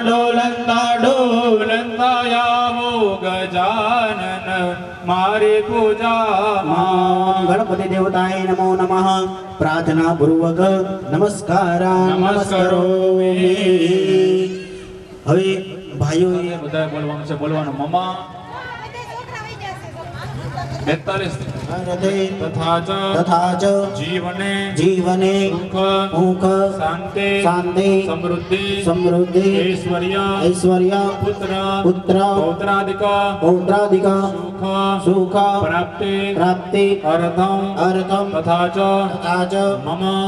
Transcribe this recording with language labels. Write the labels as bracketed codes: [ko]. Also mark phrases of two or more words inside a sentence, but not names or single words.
[gu] ડોલંતા આવો ગજાનન મારી પૂજામાં [sa] ગણપતિ દેવતાય નમો નમઃ [gu] પ્રાર્થના પૂર્વક નમસ્કારો. હવે ભાઈઓએ બધા બોલવાનું છે. બોલવાનું મમા 42 [sa] तथा च जीवने सुख शांति समृद्धि ऐश्वर्य पुत्र पौत्रादिक सुख प्राप्ति अर्थम तथा च मम